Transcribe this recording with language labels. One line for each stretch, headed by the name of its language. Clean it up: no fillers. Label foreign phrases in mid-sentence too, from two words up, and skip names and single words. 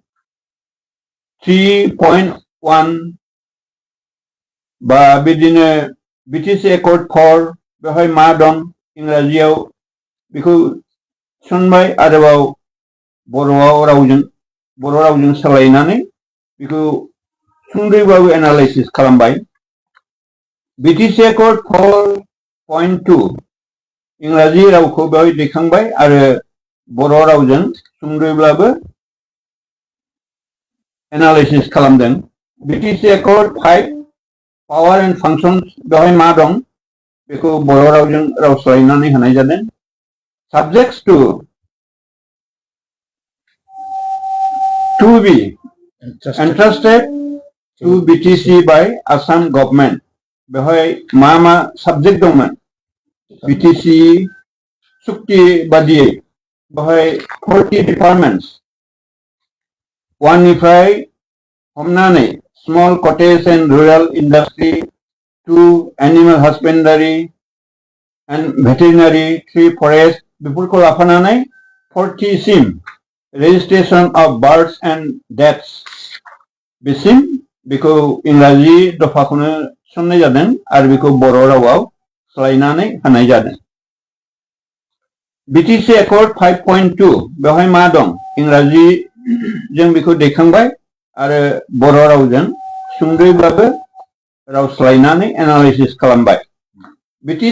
Bodo: 3.1 बा बिदिनो BTC Accord 4 बेवहाय मा दं इंराजियाव बेखौ थिसनबाय आरोबाव बर' रावजों सोलायनानै बेखौ सुंद'यैबाबो एनालाइसिस खालामबाय BTC Accord 4.2 इंराजि रावखौ बेवहाय दैखांबाय आरो बर' रावजों सुंद'यैब्लाबो एनालाइसिस खालामदों BTC Accord 5
English: Power and Functions
Bodo: बेवहाय मा दं बेखौ बर' रावजों राव सोलायनानै होनाय जादों Subjects
English: to be entrusted to BTC by Assam government
Bodo: बेवहाय मा साबजेक्ट दंमोन BTC सुक्ति बादियै बेवहाय 40 डिपार्टमेन्ट्स 1 निफ्राय हमनानै
English: small cottage and rural industry
Bodo: 2
English: animal husbandry and veterinary
Bodo: 3 forest बेफोरखौ लाफानानै 40 सिम
English: registration of births and deaths
Bodo: बेसिम बेखौ इंराजि दफाखौनो थिसननाय जादों आरो बेखौ बर' रावाव सोलायनानै होनाय जादों BTC Accord 5.2 बेवहाय मा दं इंराजि जों बेखौ दैखांबाय आरो बर' रावजों सुंद'यैब्लाबो राव सोलायनानै एनालाइसिस खालामबाय BTC